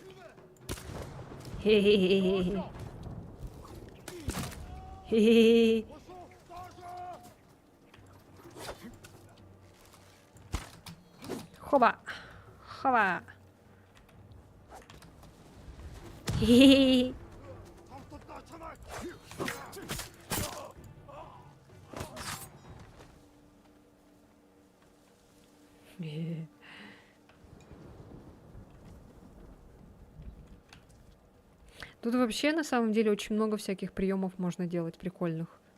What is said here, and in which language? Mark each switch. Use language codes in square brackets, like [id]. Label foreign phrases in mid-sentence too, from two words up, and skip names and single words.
[ru] Хе-хе-хе-хе. Хе-хе-хе. Хоба. Хоба. Хе-хе-хе. Тут вообще на самом деле очень много всяких приемов можно делать прикольных.